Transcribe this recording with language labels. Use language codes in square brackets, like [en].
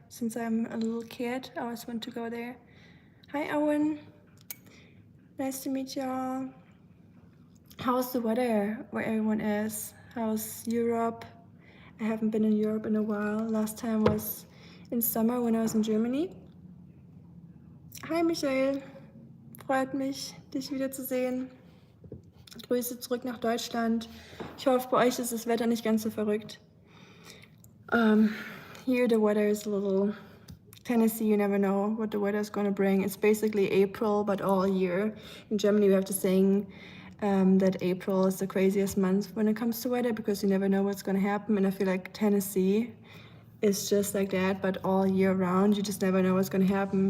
[en] Since I'm a little kid, I always want to go there. Hi Owen, nice to meet y'all. How's the weather where everyone is? How's Europe? I haven't been in Europe in a while. Last time was in summer when I was in Germany. [de] Hi Michael, freut mich, dich wiederzusehen. Grüße zurück nach Deutschland. Ich hoffe, bei euch ist das Wetter nicht ganz so verrückt. [en] Here the weather is a little... Tennessee, you never know what the weather is going to bring. It's basically April, but all year. In Germany, we have to saying that April is the craziest month when it comes to weather because you never know what's going to happen. And I feel like Tennessee is just like that, but all year round. You just never know what's going to happen.